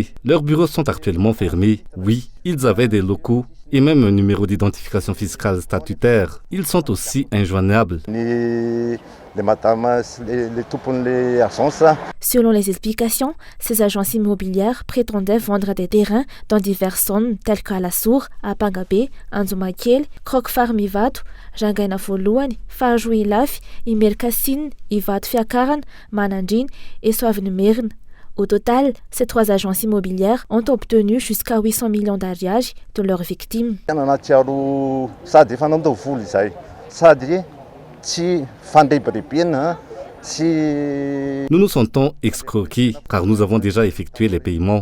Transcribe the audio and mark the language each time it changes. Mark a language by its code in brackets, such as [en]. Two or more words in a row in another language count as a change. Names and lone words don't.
[fr] Leurs bureaux sont actuellement fermés. Oui, ils avaient des locaux et même un numéro d'identification fiscale statutaire. Ils sont aussi injoignables. Selon les explications, ces agences immobilières prétendaient vendre des terrains dans diverses zones telles qu'à La Sour, à Pangabé, Anzumakiel, Krokfar Mivatu, Jangaina Foluan, Fajuilaf, Imerkassin, Ivat Fiakaran, Manandjin et Soavenmern. Au total, ces 3 agences immobilières ont obtenu jusqu'à 800 millions d'ariages de leurs victimes. Nous nous sentons escroqués car nous avons déjà effectué les paiements.